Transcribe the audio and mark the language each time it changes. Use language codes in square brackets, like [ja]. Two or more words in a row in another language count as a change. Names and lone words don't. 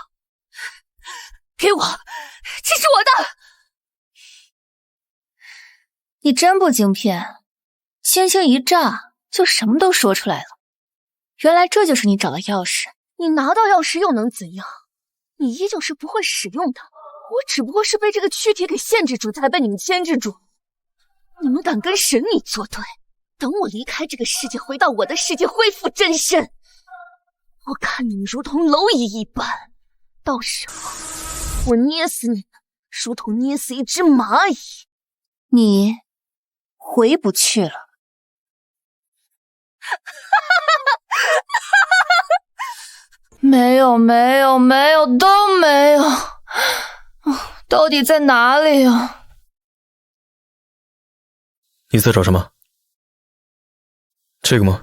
[zh] 給我，這是我的。你真不精騙，輕輕一詐就什麼都說出來了。原來這就是你找的鑰匙。你拿到鑰匙又能怎樣？你依舊是不會使用它，我只不過是被這個軀體給限制住，才被你們牽制住。你們敢跟神女作對，等我離開這個世界，回到我的世界，恢復真身，我看你們如同螻蟻一般，到時候我捏死你們，如同捏死一隻螞蟻。你回不去了。沒有，都沒有。到底在哪裡呀？你在找什麼？這個嗎？